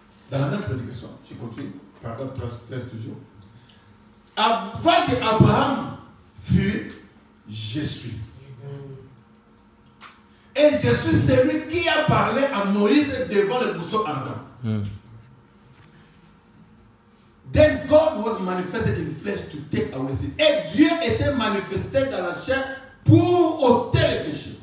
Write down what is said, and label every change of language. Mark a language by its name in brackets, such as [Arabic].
[French] Dans la même prédication, je continue, paragraphe 13 toujours. Avant qu'Abraham fût, je suis. Et je suis celui qui a parlé à Moïse devant le buisson ardent. [English] Then God was manifested in flesh to take away sin. [French] Et Dieu était manifesté dans la chair pour ôter les péchés.